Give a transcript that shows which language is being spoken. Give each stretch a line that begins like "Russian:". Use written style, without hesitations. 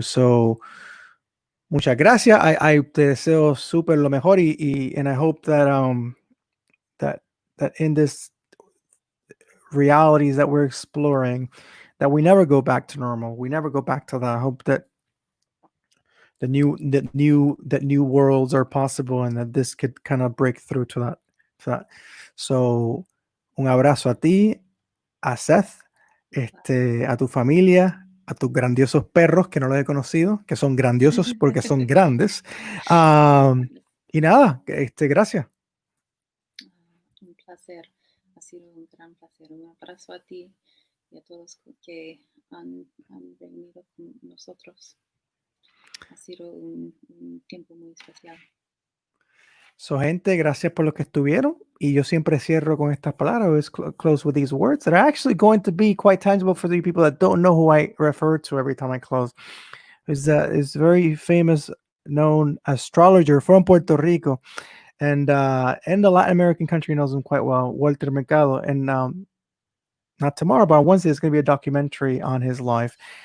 English: So
Spanish: muchas gracias.
English: I
Spanish: te deseo súper lo mejor,
English: and I hope that that in this realities that we're exploring, that we never go back to normal. We never go back to that. I hope that new worlds are possible, and that this could kind of break through to that.
Spanish: So, un abrazo a ti, a Seth, a tu familia, a tus grandiosos perros que no los he conocido, que son grandiosos porque son grandes. Y nada, gracias. Un placer, ha sido un gran placer. Un abrazo a ti y a todos que han venido con nosotros. Ha sido un tiempo muy especial. So, gente, gracias por lo que estuvieron. Y yo siempre cierro con estas palabras,
English: close with these words that are actually going to be quite tangible for the people that don't know who I refer to every time I close. Is very famous, known astrologer from Puerto Rico, and the Latin American country knows him quite well, Walter Mercado. And not tomorrow, but on Wednesday, there's going to be a documentary on his life.